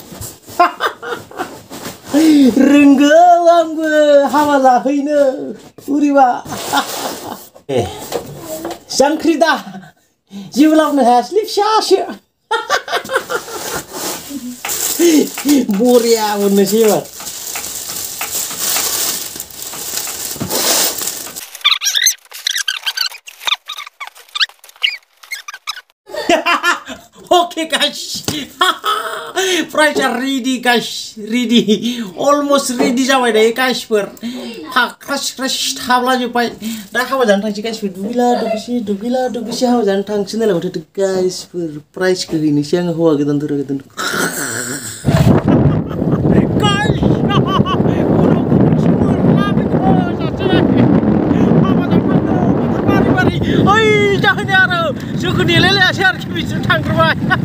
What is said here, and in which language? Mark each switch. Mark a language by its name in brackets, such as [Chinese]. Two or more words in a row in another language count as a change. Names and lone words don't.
[Bodo] रोंगौ आंबो हाबा जाहैनो उरिबा जांख्रिदा जेबो लाबोनो हायासैलै फिसासो बरिया मोननोसै एबार [English] Okay guys, price are ready guys, ready, almost ready [Bodo] जाबाय दायो गाइसफोर फाख्रा थाब्ला जोब्बाय दा हाबा जानो थांसै गाइसफोर दुगैला दुगैसि हाबा जानो थांसै नालाय माथो गाइसफोर प्राइसखौ हैनोसै आङो हौवा गोदान दरा गोदान जोंखौ नेलायलायासै आरोखि बिसोर थांग्रोबाय